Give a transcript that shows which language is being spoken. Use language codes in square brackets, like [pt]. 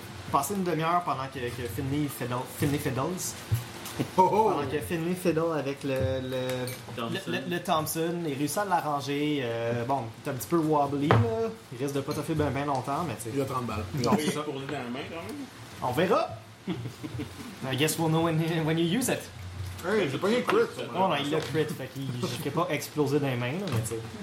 [fr] Passez une demi-heure pendant que Finley Fiddles. Pendant que Finley Fiddle avec le Thompson, il réussit à l'arranger. Bon, il est un petit peu wobbly, là. Il risque de pas te faire bien longtemps, mais tu sais. Il a 30 balles. Il est tourné dans la main quand même. On verra. [en] I guess we'll know when you use it. [fr] Hey, j'ai pas eu crit. Non, non, il a crit, fait qu'il ne pas exploser dans les mains, mais tu sais.